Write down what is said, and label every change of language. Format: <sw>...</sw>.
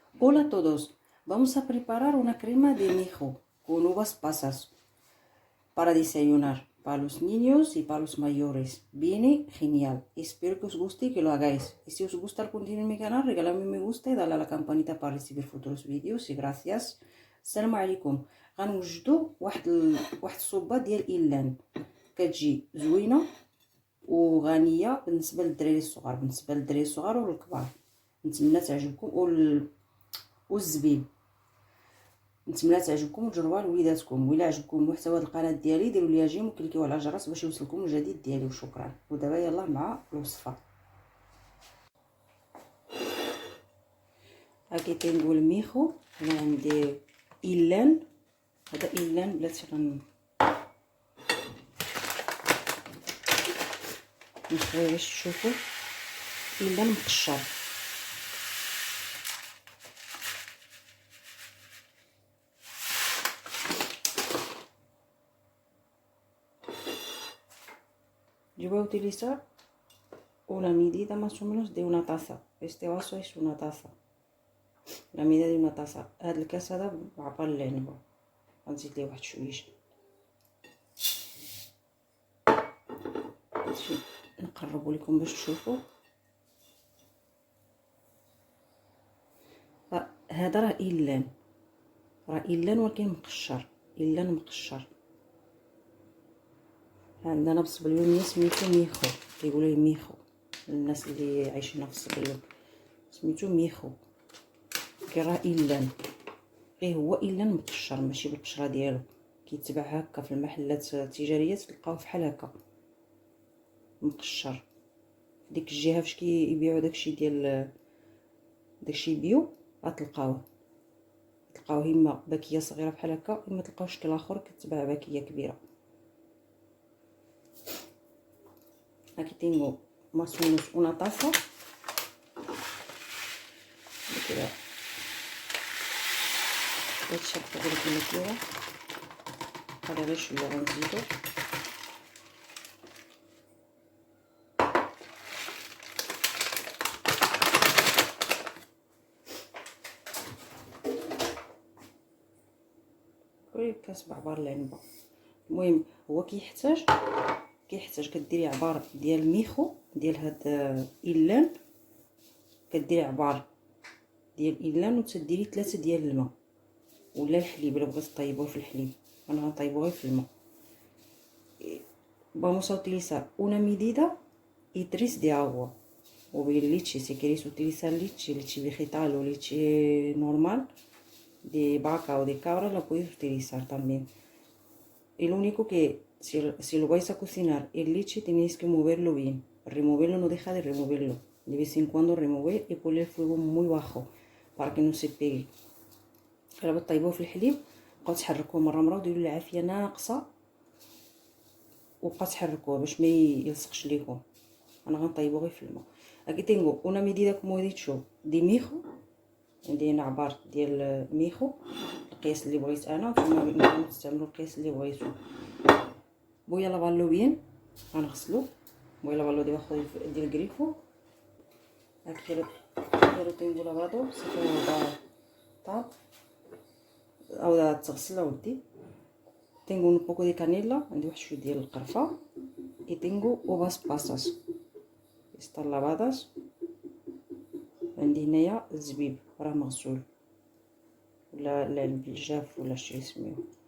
<es>Hola a todos, vamos a preparar una crema de mijo con uvas pasas para desayunar para los niños y para los mayores. Viene genial, espero que os guste y que lo hagáis. Y si os gusta el contenido en mi canal, regaladme un me gusta y dale a la campanita para recibir futuros vídeos. Y gracias.</es> <ar>السلام عليكم. غنوجدوا واحد الصوبه ديال إيلان كتجي زوينه وغنيه بالنسبه للدراري الصغار والكبار. نتمنى تعجبكم والزبيب نتمنى تعجبكم وتجربوها لوليداتكم. وإلا عجبكم المحتوى القناه ديالي ديروا لي جيم وكليكيو على الجرس باش يوصلكم الجديد ديالي. وشكرا. ودابا يلا مع الوصفه. هاكي تنقول ميخو. انا عندي إيلان، هذا إيلان بلاتي نخليه باش تشوفوا. إيلان مقشر.</ar> <es>Yo voy a utilizar una medida más o menos de una taza. Este vaso es una taza, la medida de una taza.</es> <ar>هاد الكاس هذا بعبار العنبة، غنزيد ليه واحد شويش. هادشي نقربو لكم باش تشوفوا. هذا راه إيلان ولكن مقشر. إيلان مقشر. عندنا بالصبليونية سميتو ميخو، كيقولوا ليه ميخو الناس اللي عايشين في الصبليون، سميتو ميخو. كي راه إيلان، غير هو إيلان مقشر ماشي بالقشره ديالو. كيتباع هكا في المحلات التجاريه، تلقاوه فحال هكا مقشر. ديك الجهه فاش كيبيعوا داكشي ديال داكشي بيو غتلقاوه اما باكيه صغيره بحال هكا، اما تلقاو شكل اخر كتباع باكيه كبيره.</ar> <es>Aquí tengo más o menos una taza.</es> <ar>هادشي القدر كما كاين. هذا غير شويه غنزيدو. كاس بعبار العنبه. المهم هو كيحتاج كديري عبار ديال ميخو ديال هاد إيلان، كديري عبار ديال إيلان وتديري 3 ديال الماء ولا الحليب الا بغيتي طيبوه في الحليب. انا غنطيبوه في الماء.</ar> <es>Vamos a utilizar una medida y 3 de agua. O bien leche, si queréis utilizar leche vegetal o leche normal de vaca o de cabra, la podéis utilizar también. Y lo único que si lo vais a cocinar el leche tenéis que moverlo bien. Removerlo, no deja de removerlo. De vez en cuando remover y poner el fuego muy bajo para que no se pegue.</es> <ar>الا بطيبوه في الحليب بقاو تحركوه مره وديروا العافيه ناقصه وبقاو تحركوه باش ما يلصقش ليكم. انا غنطيبو غير في الماء.</ar> <es>Aquí tengo una medida como he dicho de mijo.</es> <ar>عندي هنا عبار ديال ميخو القياس اللي بغيت انا، نتوما نقدروا تستعملوا القياس اللي بغيتو.</ar> <es>voy a lavarlo bien.</es> <ar>غنغسلو.</ar> <es>voy a lavarlo debajo del grifo. aquí lo tengo lavado. se queda</es> <ar>طاب او تغسل اودي.</ar> <es>tengo un poco de canela.</es> <ar>عندي واحد شويه ديال القرفه.</ar> <es>y tengo uvas pasas están lavadas.</es> <ar>عندي هنايا الزبيب راه مغسول ولا العنب الجاف ولا شي يسميوه.</ar>